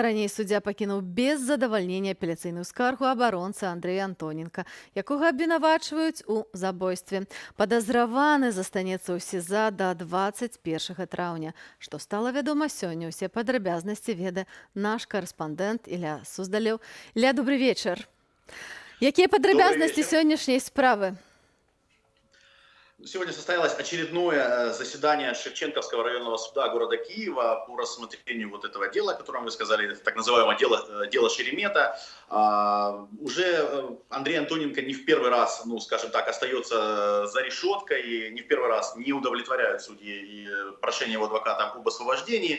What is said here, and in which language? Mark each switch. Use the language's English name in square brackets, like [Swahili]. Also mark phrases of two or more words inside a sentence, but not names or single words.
[Belarusian] Раней суддзя пакінуў без задавальнення апеляцыйную скаргу абаронцы Андрэя Антоненка, якога абвінавачваюць у забойстве. Падазраваны застанецца ў СІЗА да 21 траўня. Што стала вядома сёння, усе падрабязнасці ведае наш карэспандэнт Ілля Суздалеў. Ілля, добрый вечар. Якія падрабязнасці сённяшняй справы? [Russian] Сегодня состоялось очередное заседание Шевченковского районного суда города Киева по рассмотрению вот этого дела, о котором вы сказали, так называемое дело Шеремета. Уже Андрей Антоненко не в первый раз, ну, скажем так, остается за решеткой, и не в первый раз не удовлетворяют судьи и прошение его адвоката об освобождении.